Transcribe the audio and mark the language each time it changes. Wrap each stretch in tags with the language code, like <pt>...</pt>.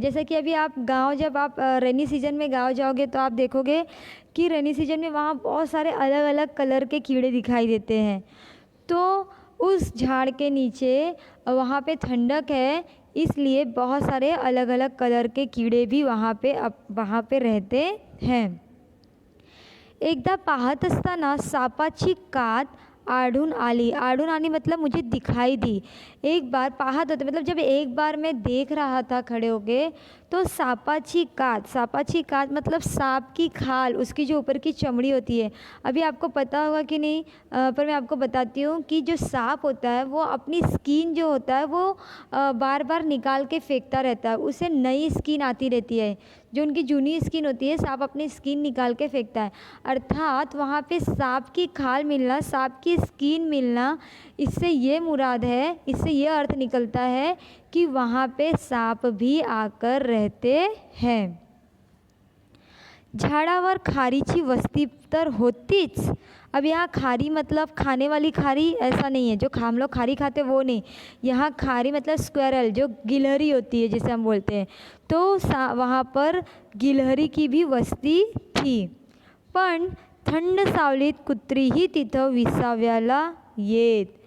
<hi>जैसे कि अभी आप जब आप रेनी सीजन में गाँव जाओगे तो आप देखोगे कि रेनी सीजन में वहाँ बहुत सारे अलग अलग कलर के कीड़े दिखाई देते हैं। तो उस झाड़ के नीचे वहाँ पे ठंडक है, इसलिए बहुत सारे अलग अलग कलर के कीड़े भी वहाँ पे रहते हैं।</hi> <mr>एकदा पाहत असताना सापाची कात आढळून आली</mr> <hi>मतलब मुझे दिखाई दी। एक बार</hi> <mr>पाहत होते</mr> <hi>मतलब जब एक बार मैं देख रहा था खड़े होके, तो</hi> <mr>सापाची कात</mr> <hi>मतलब सांप की खाल, उसकी जो ऊपर की चमड़ी होती है। अभी आपको पता होगा कि नहीं, पर मैं आपको बताती हूँ कि जो सांप होता है वो अपनी स्किन जो होता है वो बार बार निकाल के फेंकता रहता है, उसे नई स्किन आती रहती है। जो उनकी जूनी स्किन होती है, सांप अपनी स्किन निकाल के फेंकता है। अर्थात वहाँ पे सांप की खाल मिलना, सांप की स्किन मिलना, इससे ये मुराद है, इससे ये अर्थ निकलता है कि वहाँ पे सांप भी आकर रहते हैं।</hi> <mr>झाडावर खारीची वस्ती तर होतीच।</mr> <hi>अब यहाँ खारी मतलब खाने वाली खारी ऐसा नहीं है, जो हम लोग खारी खाते वो नहीं। यहाँ खारी मतलब स्क्वेरल, जो गिलहरी होती है जिसे हम बोलते हैं। तो वहाँ पर गिलहरी की भी वस्ती थी। पण</hi> <mr>थंड सावलीत कुत्रीही तिथं विसाव्याला येत.</mr>